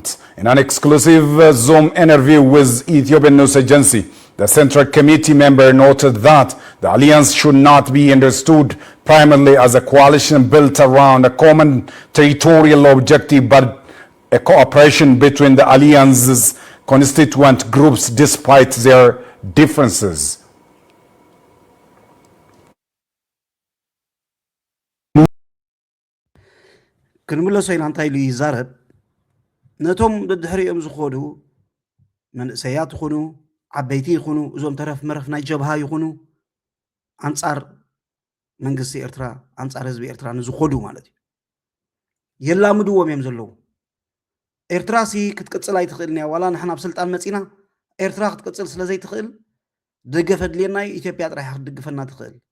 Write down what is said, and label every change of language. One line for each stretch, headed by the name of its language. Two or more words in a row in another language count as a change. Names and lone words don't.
English: In an exclusive Zoom interview with Ethiopian news agency, the Central Committee member noted that the alliance should not be understood primarily as a coalition built around a common territorial objective, but a cooperation between the alliance's constituent groups despite their differences.
Tigrinya: ክንምለሶ ኢና እንታይ ኢሉ ይዛረብ ነቶም ደድሕሪኦም ዝኸዱ መንእሰያት ይኹኑ ዓበይቲ ይኹኑ እዞም ተረፍ መረፍ ናይ ጀብሃ ይኹኑ አንጻር መንግስቲ ኤርትራ አንጻር ህዝቢ ኤርትራ ንዝኸዱ ማለት እዩ የላምድዎም እዮም ዘለዉ ኤርትራ ሲ ክትቅፅል ኣይትኽእል ኒያ ዋላ ንሕና ኣብ ስልጣን መፂና ኤርትራ ክትቅፅል ስለ ዘይትኽእል ደገፈ ድልየና ኢትዮጵያ ጥራሕ ክትድግፈና ትኽእል